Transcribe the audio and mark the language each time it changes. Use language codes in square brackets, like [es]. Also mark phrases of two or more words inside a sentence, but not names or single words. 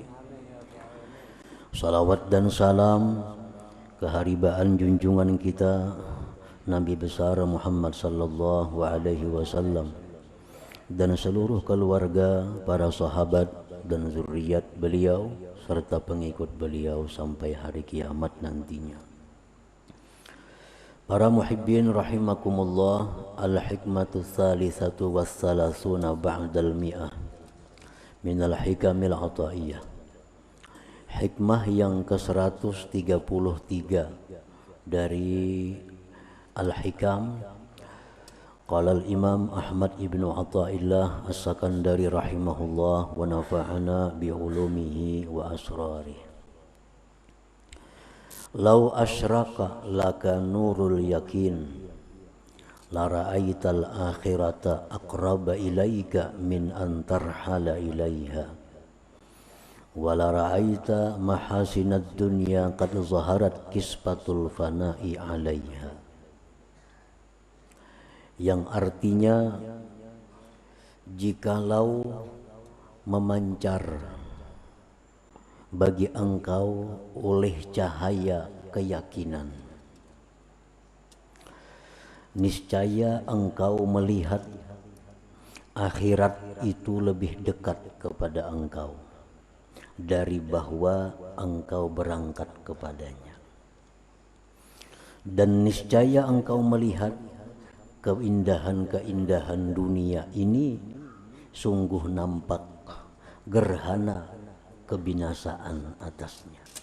[id] Salawat dan salam keharibaan junjungan kita Nabi besar Muhammad [ar] صلى الله عليه وسلم [id] dan seluruh keluarga, para sahabat dan zuriat beliau serta pengikut beliau sampai hari kiamat nantinya. Para [ar] محبين رحمكم الله, الحكمة الثالثة والثلاثون بعد المائة من الحكم العطائية. [id] Hikmah yang ke-133 dari al-hikam. [ar] قال الإمام أحمد ابن عطاء الله السكندري رحمه الله ونفعنا بعلومه وأسراره. لو أشرق لك نور اليقين لرأيت الآخرة أقرب إليك من أن ترحل إليها ولرأيت محاسن الدنيا قد ظهرت كسفة الفناء عليها. [id] Yang artinya, jikalau memancar bagi engkau oleh cahaya keyakinan, niscaya engkau melihat akhirat itu lebih dekat kepada engkau dari bahwa engkau berangkat kepadanya, dan niscaya engkau melihat keindahan-keindahan dunia ini sungguh nampak gerhana kebinasaan atasnya.